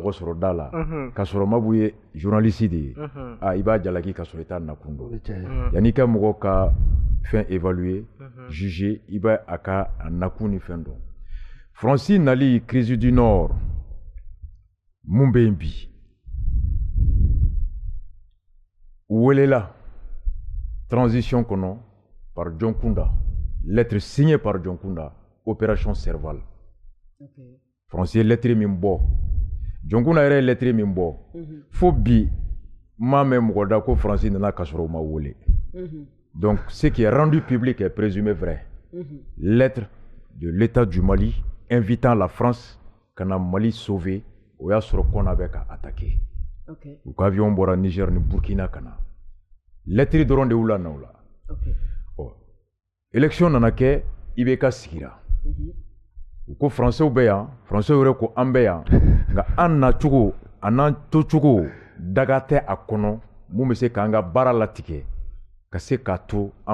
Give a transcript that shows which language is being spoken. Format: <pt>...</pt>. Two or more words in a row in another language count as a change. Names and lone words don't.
<bm>mɔgɔ sɔrɔ da la k'a sɔrɔ Mabu ye journaliste de ye i b'a jalaki k'a sɔrɔ i t'a nakun dɔn yanni i ka mɔgɔ ka fɛn évaluer juger i b'a a ka nakun ni fɛn dɔn Francis nali</bm> <fr>crise du Nord</fr> <bm>mun bɛ yen bi u welela transition kɔnɔ</bm> <fr>par John Kunda lettre signée par John Kunda opération Serval.</fr> <bm>Francis lettre min bɔ John Kunda yɛrɛ lettre min bɔ fo bi m'a mɛn mɔgɔ da ko Francis nana ka sɔrɔ o ma wele</bm> <fr>donc ce qui est rendu public est présumé vrai lettre de l'État du Mali invitant la France</fr> <bm>ka na Mali sauver o y'a sɔrɔ kɔna bɛ ka attaquer u ka avion bɔra Niger ni Burkina ka na lettre dɔrɔn de y'u la na o la élection nana kɛ IBK sigira u ko français bɛ yan français yɛrɛ ko an bɛ yan nka an nacogo a n'an tocogo daga tɛ a kɔnɔ mun bɛ se k'an ka baara latigɛ ka se k'a to an</bm>